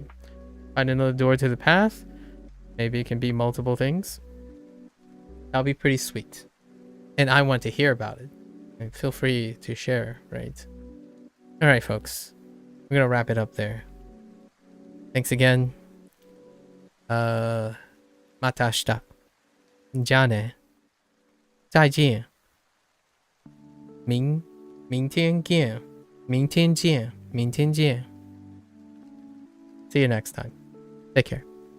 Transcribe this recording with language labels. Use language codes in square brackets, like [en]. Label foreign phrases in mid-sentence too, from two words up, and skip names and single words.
[en] Find another door to the path. Maybe it can be multiple things. That'll be pretty sweet. And I want to hear about it. And feel free to share, right? All right, folks. We're going to wrap it up there. Thanks again. [ja] また明日。じゃあね。 [zh] 再见。明天见。明天见。明天见。 [en] See you next time. Take care.